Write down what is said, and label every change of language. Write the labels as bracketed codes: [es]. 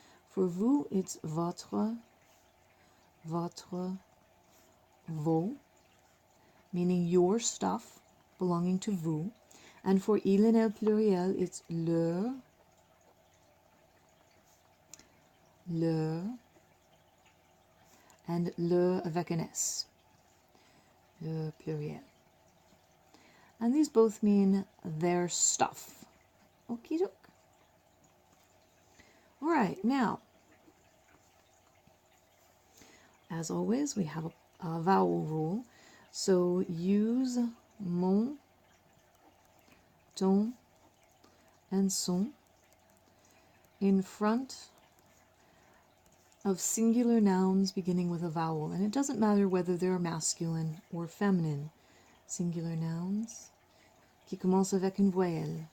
[en] For vous, it's votre, vos, meaning your stuff belonging to vous. And for [fr] il en el pluriel, [en] it's leur, and [fr] le avec un S, le pluriel. [en] And these both mean their stuff. Okie doke. All right, now, as always, we have a vowel rule. So use mon, ton, and son in front of singular nouns beginning with a vowel. And it doesn't matter whether they're masculine or feminine. Singular nouns [fr] qui commencent avec une voyelle.